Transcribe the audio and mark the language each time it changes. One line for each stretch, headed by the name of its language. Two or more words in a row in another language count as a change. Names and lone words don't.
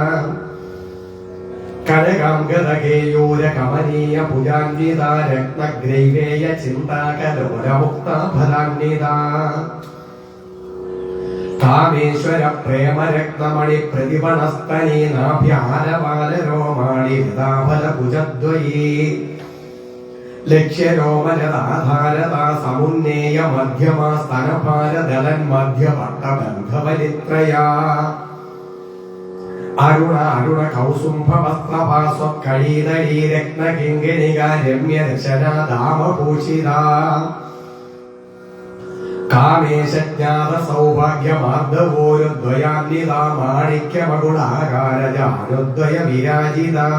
Sanskrit: कनकाङ्गदकेयूरकमनीय भुजान्विता रत्नग्रैवेय चिन्ताकलोलमुक्ता फलान्विता कामेश्वर प्रेम रत्नमणि प्रतिपणस्तनी नाभ्यारबालरोमाणि हृदाफलभुजद्वयी ലക്ഷ്യരോമരതാധാരത സമുന്നേയ മധ്യമ സ്തനഭാരദളൻ മധ്യപട്ടബന്ധവലിത്രയാ അരുണ അരുണ കൗസുംഭവസ്ത്രഭാസ്വക്കഴീതളീ രത്നകിങ്കിണിക രമ്യരശനാദാമഭൂഷിത കാമേശജ്ഞാത സൗഭാഗ്യമാർദ്ദവോരുദ്വയാന്വിത മാണിക്യമകുളാകാരജാനുദ്വയ വിരാജിത